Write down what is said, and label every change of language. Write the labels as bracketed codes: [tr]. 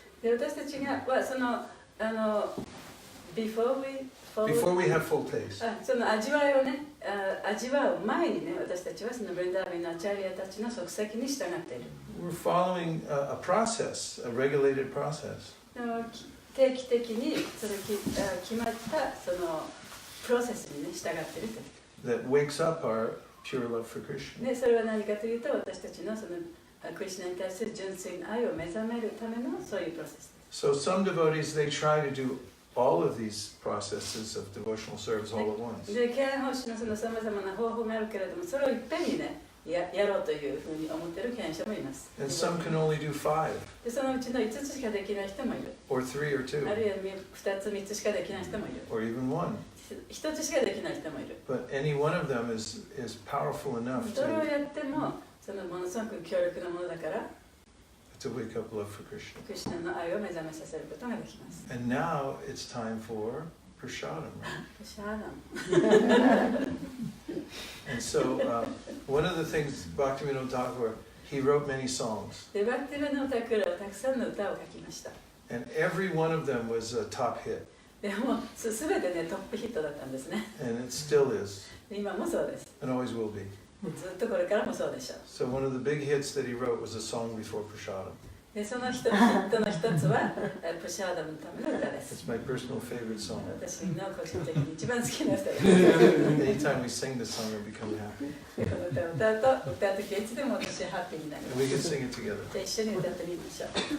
[ja] で私たちがその [en] before we have full taste. [ja] その味わいをね味わう前にね私たちはそのブリンダービンのアチャリアたちの足跡に従っている [en] We're following a process, a regulated process. [ja] 定期的にその決まったそのプロセスにね従っていると [en] That wakes up our pure love for Krishna. [ja] でそれは何かというと私たちのそのクリシュナに対する純粋な愛を目覚めるためのそういうプロセスです [en] So some devotees, they try to do all of these processes of devotional service all at once. [ja] で敬愛奉仕のそのさまざまな方法があるけれどもそれをいっぺんにねやろうというふうに思っている敬愛者もいます [en] And some can only do 5 [ja] でそのうちの5つしかできない人もいる [en] or 3 or 2 [ja] あるいは2つ3つしかできない人もいる [en] or even 1. [ja] 1つしかできない人もいる [en] But any one of them is powerful enough [ja] どれを [en] to [ja] やってもそのものすごく強力なものだから [en] wake up love for Krishna. [ja] クリシュナの愛を目覚めさせることができます [en] And now it's time for prasadam, right? [ja] シャーダン [en] And so one of the things Bhaktivinoda Thakur, he wrote many songs. [ja] でバクティベノタクラはたくさんの歌を書きました [en] And every one of them was a top hit. [ja] でも全てねトップヒットだったんですね [en] And it still is, [ja] で今もそうです [en] and always will be. [ja] ずっとこれからもそうでしょう [en] So one of the big hits that he wrote was a song before prasadam. [ja] でそのヒットの一つはプシャーダムのための歌です [en] It's my personal favorite song. [ja] 私の個人的に一番好きな歌です [en] Anytime we sing this song, I become happy. [ja] この歌を歌うときはいつでも私はハッピーになりま [en] And we [ja] す [en] can sing it together. [ja] じゃあ一緒に歌ってみましょう